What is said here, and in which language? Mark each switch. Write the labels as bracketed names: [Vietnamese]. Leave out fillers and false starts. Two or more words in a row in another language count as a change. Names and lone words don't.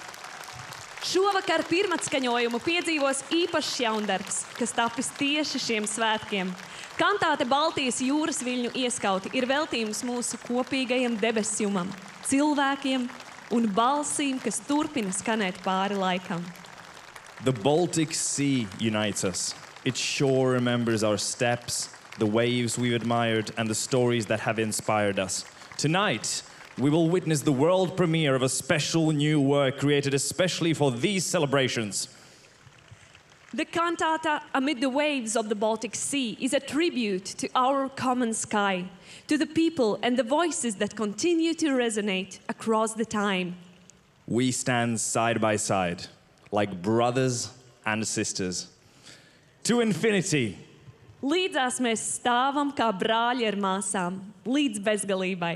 [Latvian] Šovakar pirmatskaņojumu piedzīvos īpašs jaundarbs, kas tapis tieši šiem svētkiem. Kantāte Baltijas jūras viļņu ieskauti ir veltījums mūsu kopīgajam debesjumam, cilvēkiem un balsīm, kas turpina skanēt pāri laikam. [English] The Baltic Sea unites us. Its shore remembers our steps, the waves we've admired, and the stories that have inspired us. Tonight, we will witness the world premiere of a special new work created especially for these celebrations. The cantata Amid the Waves of the Baltic Sea is a tribute to our common sky, to the people and the voices that continue to resonate across the time. We stand side by side, like brothers and sisters. To infinity. [Latvian] Līdzās mēs stāvam kā brāļi ar māsām, līdz bezgalībai.